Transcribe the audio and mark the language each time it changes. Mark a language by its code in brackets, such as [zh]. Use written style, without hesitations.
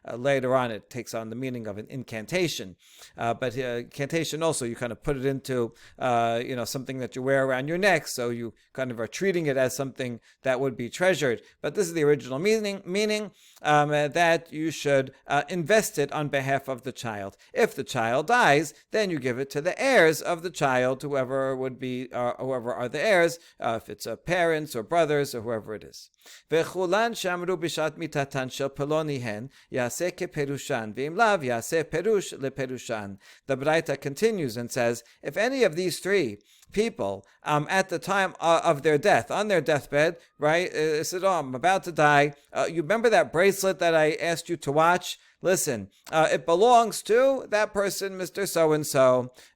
[en] Later on, it takes on the meaning of an incantation. But incantation also, you kind of put it into something that you wear around your neck, so you kind of are treating it as something that would be treasured. But this is the original meaning. that you should invest it on behalf of the child. If the child dies, then you give it to the heirs of the child, whoever would be, whoever are the heirs, if it's parents or brothers or whoever it is. [he] וכולן שאמרו בשעת מיתתן של פלוניהן יעשה כפירושן, ואם לאו יעשה פירוש לפירושן. [en] The Braita continues and says, if any of these three people at the time of their death, on their deathbed, right, said, oh, I'm about to die, you remember that bracelet that I asked you to watch? Listen, it belongs to that person, Mr. So-and-so.